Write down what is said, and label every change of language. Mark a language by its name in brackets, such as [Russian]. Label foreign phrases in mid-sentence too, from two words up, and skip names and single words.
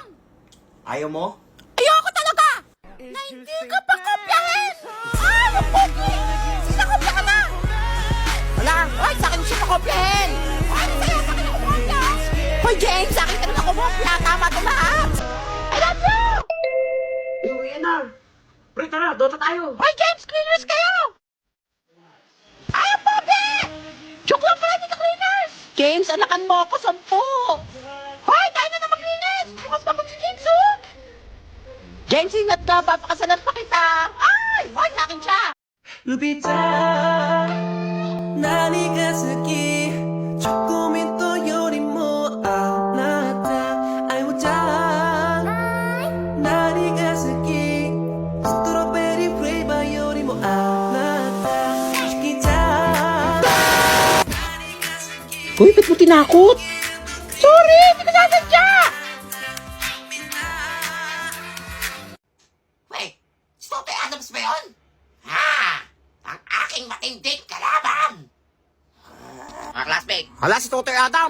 [Filipino] Ayaw mo? Ayoko talaga! Na hindi ka pa kopyahin! Ay, ang pogi! Sinakopya ka na! Wala! Hoy, sa akin siya nakopyahin! Ay, sa'yo, sa akin ako kopya! Hoy, James, sa akin ka na nakopya! Tama ito lahat! [English] I love you! [Filipino] Uwi na. Pre, tara, Dota tayo. Hoy, James, cleaners kayo! Ay, ang pogi! Joke lang pala, hindi ka cleaners! James, anakan mo ako, 10! Hoy, tayo na mag-cleaners! Bukas pa si James, oh! James, ingat ka, papakasalan pa kita! Ay! Hoy, sa akin siya! [Japanese] ルビちゃん何が好きチョコミントよりもあなた愛をちゃん何が好きストロベリーフレーバーよりもあなた好きちゃん何が好き [Filipino] Uy, ba't mo tinakot? Sorry, hindi ko nasadya! Wait, si Totoy Adams ba yun? Ha! Ang aking matinding kalaban! Mga classmate, Hala, si Totoy Adams!